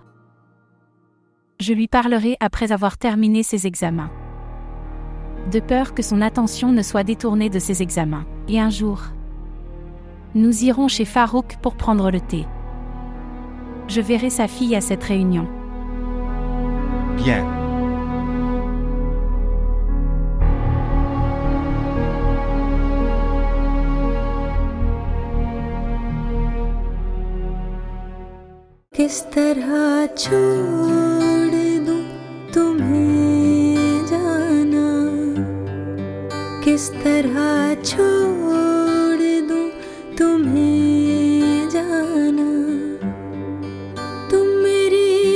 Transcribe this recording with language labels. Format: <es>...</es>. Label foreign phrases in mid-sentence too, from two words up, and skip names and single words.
<fr>Je lui parlerai après avoir terminé ses examens. De peur que son attention ne soit détournée de ses examens. Et un jour, nous irons chez Farouk pour prendre le thé. Je verrai sa fille à cette réunion. Bien.</fr> <hi>किस तरह छोड़ दूं तुम्हें जाना, किस तरह छोड़ दूं तुम्हें जाना, तुम मेरी</hi>